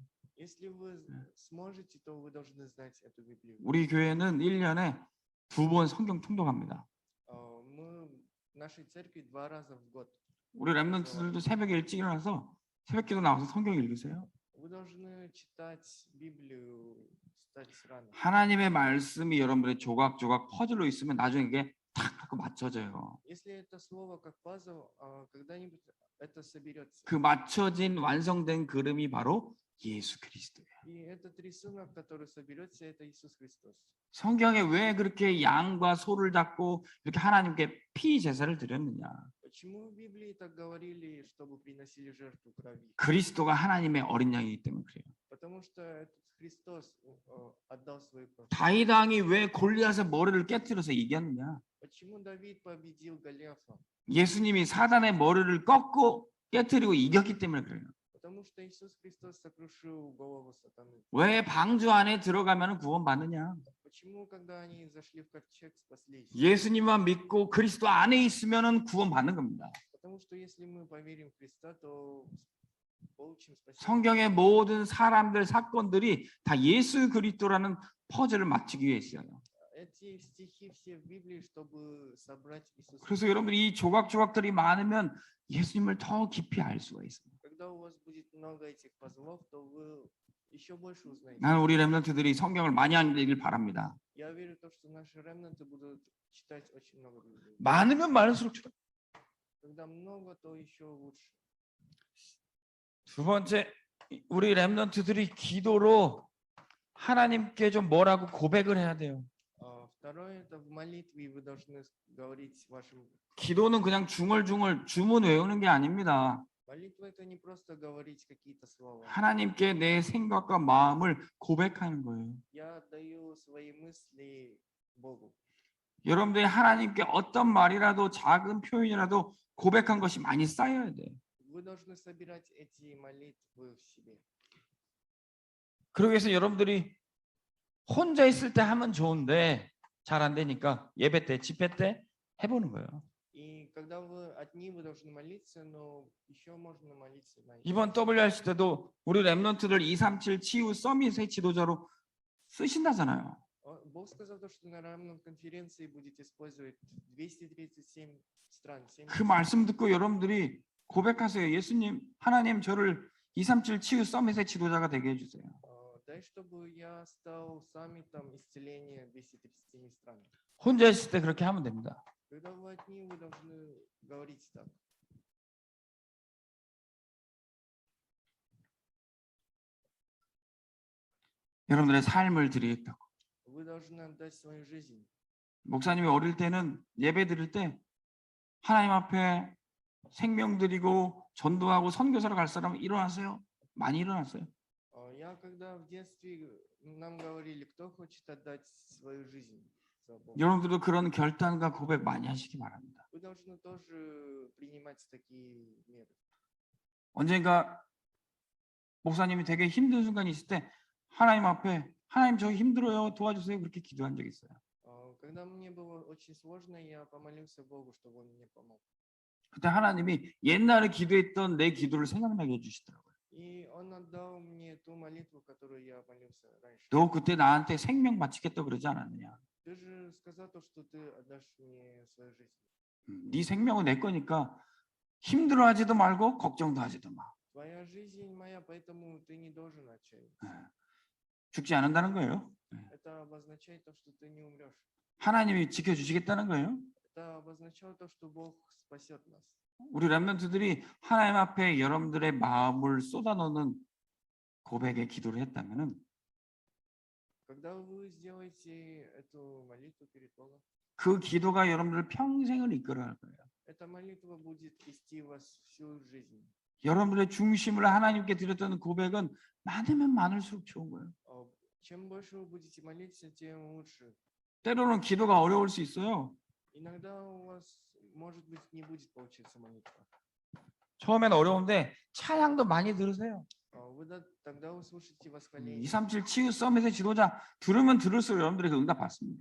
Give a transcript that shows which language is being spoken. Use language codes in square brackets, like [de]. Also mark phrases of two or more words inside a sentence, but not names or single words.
[ru] Если вы сможете, то вы должны знать эту Библию. [ko] 우리 교회는 1년에 2번 성경 통독합니다. [ru] Мы в нашей церкви 2 раза в год. [ko] 우리 랩런트들도 새벽에 일찍 일어나서 새벽기도 나와서 성경 읽으세요. [ru] Вы должны читать Библию, встать рано. [ko] 하나님의 말씀이 여러분들의 조각조각 퍼즐로 있으면 나중에 이게 탁 하고 맞춰져요. [ru] Если это слово как пазл, когда-нибудь это соберется. [ko] 그 맞춰진 완성된 그림이 바로 예수 그리스도예요. [ru] И этот рисунок, который соберется, это Иисус Христос. [ko] 성경에 왜 그렇게 양과 소를 잡고 이렇게 하나님께 피 제사를 드렸느냐? [ru] Почему в Библии так говорили, чтобы приносили жертву крови? [ko] 그리스도가 하나님의 어린 양이기 때문에 그래요. [ru] Потому что этот Христос отдал свою кровь. [ko] 다윗 왕이 왜 골리앗의 머리를 깨뜨려서 이겼느냐? [ru] Почему Давид победил Голиафа? [ko] 예수님이 사단의 머리를 꺾고 깨뜨리고 이겼기 때문에 그래요. [ru] Потому что Иисус Христос сокрушил голову сатаны. [ko] 왜 방주 안에 들어가면 구원받느냐? [ru] Почему, когда они зашли в ковчег, спаслись? [ko] 예수님만 믿고 그리스도 안에 있으면 구원받는 겁니다. [ru] Потому что если мы поверим в Христа, то получим спасение. [ko] 성경의 모든 사람들 사건들이 다 예수 그리스도라는 퍼즐을 맞추기 위해 있어요. [ru] Эти стихи все в Библии, чтобы собрать Иисуса. [ko] 그래서 여러분들이 이 조각조각들이 많으면 예수님을 더 깊이 알 수가 있어요. [ru] Когда у вас будет много этих пазлов, то вы еще больше узнаете. [ko] 나는 우리 렘넌트들이 성경을 많이 읽길 바랍니다. [ru] Я верю в то, что наши ремнанты будут читать очень много Библии. [ko] 많으면 많을수록 좋다. [ru] Когда много, то еще лучше. [ko] 두 번째, 우리 렘넌트들이 기도로 하나님께 좀 뭐라고 고백을 해야 돼요. [ru] Второе, это в молитве вы должны говорить вашим. [ko] 기도는 그냥 중얼중얼 주문 외우는 게 아닙니다. [ru] Молитва это не просто говорить какие-то слова. [ko] 하나님께 내 생각과 마음을 고백하는 거예요. [ru] Я даю свои мысли Богу. [ko] 여러분들이 하나님께 어떤 말이라도 작은 표현이라도 고백한 것이 많이 쌓여야 돼요. [ru] Вы должны собирать эти молитвы в себе. [ko] 그러기 위해서 여러분들이 혼자 있을 때 하면 좋은데 잘 안 되니까 예배 때, 집회 때 해보는 거예요. [ru] И когда вы одни, вы должны молиться, но еще можно молиться на. [ko] 이번 WRC 때도 우리 랩런트들 237 치유 서밋의 지도자로 쓰신다잖아요. [ru] Бог сказал то, что на равном конференции будете использовать 237 стран. [ko] 그 말씀 듣고 여러분들이 고백하세요. 예수님, 하나님 저를 237 치유 서밋의 지도자가 되게 해주세요. [ru] Дай, чтобы я стал саммитом исцеления 237 стран. [ko] 혼자 있을 때 그렇게 하면 됩니다. [ru] Когда вы одни, вы должны говорить так. [ko] 여러분들의 삶을 드리겠다고. [ru] Вы должны отдать свою жизнь. [ko] 목사님이 어릴 때는 예배 드릴 때 하나님 앞에 생명 드리고 전도하고 선교사로 갈 사람은 일어나세요. 많이 일어났어요. [ru] Я когда в детстве нам говорили, кто хочет отдать свою жизнь за Бога. [ko] 여러분들도 그런 결단과 고백 많이 하시기 바랍니다. [ru] Вы должны тоже принимать такие меры. [ko] 언젠가 목사님이 되게 힘든 순간이 있을 때 하나님 앞에 하나님 저 힘들어요 도와주세요 그렇게 기도한 적이 있어요. [ru] Когда мне было очень сложно, я помолился Богу, чтобы Он мне помог. [ko] 그때 하나님이 옛날에 기도했던 내 기도를 생각나게 해주시더라고요. [ru] И Он отдал мне ту молитву, которую я молился раньше. [ko] 너 그때 나한테 생명 바치겠다 그러지 않았느냐? [ru] Ты же сказал то, что ты отдашь мне свою жизнь. [ko] 네 생명은 내 거니까 힘들어하지도 말고 걱정도 하지도 마. [ru] Твоя жизнь моя, поэтому ты не должен отчаиваться. [ko] 죽지 않는다는 거예요. [ru] Это обозначает то, что ты не умрешь. [ko] 하나님이 지켜주시겠다는 거예요. [ru] Это обозначает то, что Бог спасет нас. [ko] 우리 렘넌트들이 하나님 앞에 여러분들의 마음을 쏟아놓는 고백의 기도를 했다면은 [ru] Когда вы сделаете эту молитву перед Богом, [ko] 그 기도가 여러분들 평생을 이끌어갈 거예요. [ru] эта молитва будет вести вас всю жизнь. [ko] 여러분들의 중심을 하나님께 드렸던 고백은 많으면 많을수록 좋은 거예요. [ru] Чем больше вы будете молиться, тем лучше. [ko] 때로는 기도가 어려울 수 있어요. [ru] Иногда у вас, может быть, не будет получиться молитва. [ko] 처음엔 어려운데 찬양도 많이 들으세요. [ru] Вы тогда услышите 2, восхваление. [ko] 3, 7 치유 서밋의 지도자 들으면 들을수록 여러분들의 그 응답 받습니다.